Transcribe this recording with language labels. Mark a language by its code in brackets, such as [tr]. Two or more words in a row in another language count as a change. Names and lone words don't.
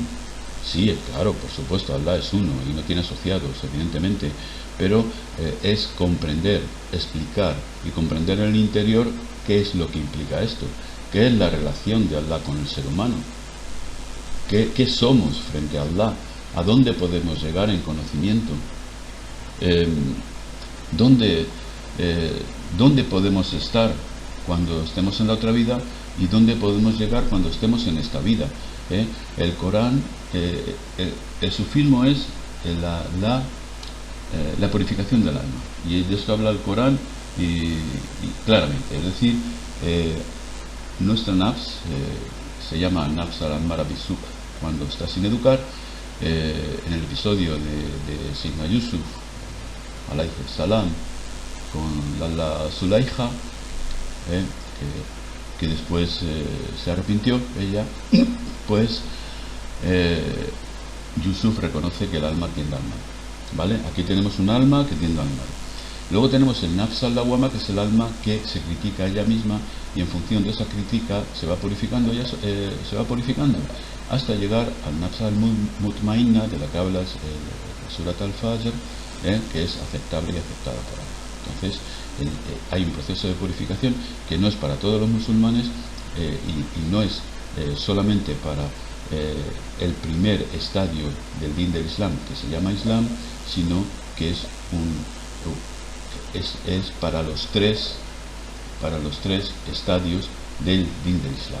[es] Sí, claro, por supuesto, Allah es uno y no tiene asociados, evidentemente, pero es comprender, explicar y comprender en el interior qué es lo que implica esto, qué es la relación de Allah con el ser humano, qué somos frente a Allah, a dónde podemos llegar en conocimiento, dónde podemos estar cuando estemos en la otra vida y dónde podemos llegar cuando estemos en esta vida. El Corán, el sufismo es la purificación del alma, y de esto habla el Corán y claramente. Es decir, nuestra nafs se llama [ar] النفس الأمارة بالسوء' [es] cuando está sin educar. En el episodio de Sidna Yusuf [ar] عليه السلام [es] con la Zulaykha, que después se arrepintió ella, pues Yusuf reconoce que el alma tiende al mal, ¿vale? Aquí tenemos un alma que tiende al mal. Luego tenemos el [ar] النفس اللوامة, [es] que es el alma que se critica a ella misma, y en función de esa crítica se va purificando hasta llegar al [ar] النفس المطمئنة, [es] de la que habla Surat al-Fajr, que es aceptable y aceptada por Allah. Entonces hay un proceso de purificación que no es para todos los musulmanes, y no es solamente para el primer estadio del din del Islam, que se llama Islam, sino que es es para los tres estadios del din del Islam.